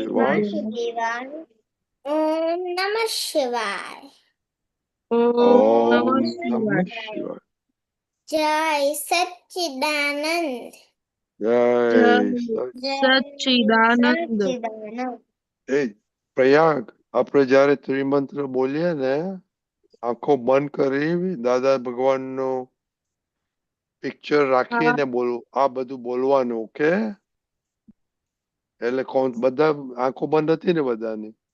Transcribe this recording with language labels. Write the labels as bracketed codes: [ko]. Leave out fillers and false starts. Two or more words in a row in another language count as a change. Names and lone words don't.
[sa] वासुदेवाय। वासुदेवाय ॐ नमः शिवाय ओम ओम नमः नमः शिवाय शिवाय। जय सच्चिदानंद जय जय जय सच्चिदानंद सच्चिदानंद [gu] એ પ્રયાગ આપણે જયારે ત્રિમંત્ર બોલીએ ને આંખો બંધ કરી દાદા ભગવાનનું પિક્ચર રાખીને બોલવું, આ બધું બોલવાનું. ઓકે, એટલે બધા આંખો બંધ હતી ને બધાની,